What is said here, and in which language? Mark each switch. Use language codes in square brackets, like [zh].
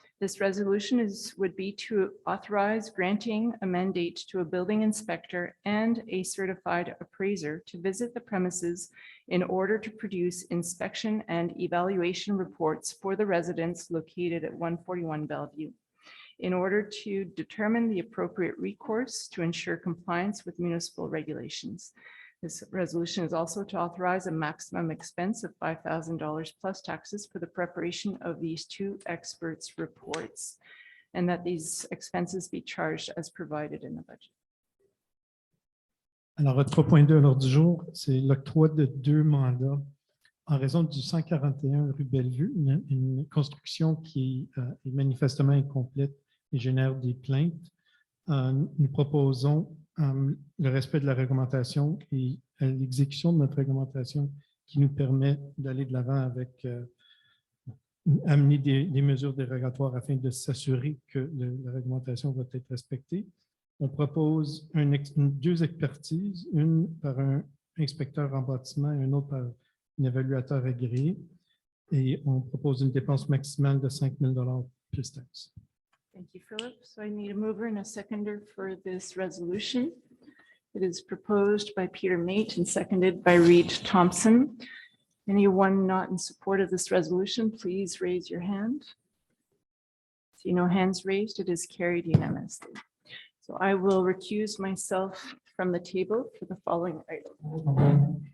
[en] This resolution would be to authorize granting a mandate to a building inspector and a certified appraiser to visit the premises in order to produce inspection and evaluation reports for the residents located at 141 Bellevue, in order to determine the appropriate recourse to ensure compliance with municipal regulations. This resolution is also to authorize a maximum expense of $5,000 plus taxes for the preparation of these 2 experts' reports, and that these expenses be charged as provided in the budget. [fr] Alors, 3.2 à l'ordre du jour, c'est l'octroi de 2 mandats en raison du 141 rue Bellevue, une construction qui est manifestement incomplète et génère des plaintes. Nous proposons le respect de la réglementation et l'exécution de notre réglementation qui nous permet d'aller de l'avant avec amener des mesures dérogatoires afin de s'assurer que la réglementation va être respectée. On propose 2 expertises, une par un inspecteur en bâtiment et une autre par un évaluateur agréé. Et on propose une dépense maximale de 5 000 plus taxes. [en] Thank you, Philip. So I need a mover and a seconder for this resolution. It is proposed by Peter Mate and seconded by Reed Thompson. Anyone not in support of this resolution, please raise your hand. See no hands raised, it is carried unanimously. So I will recuse myself from the table for the following item.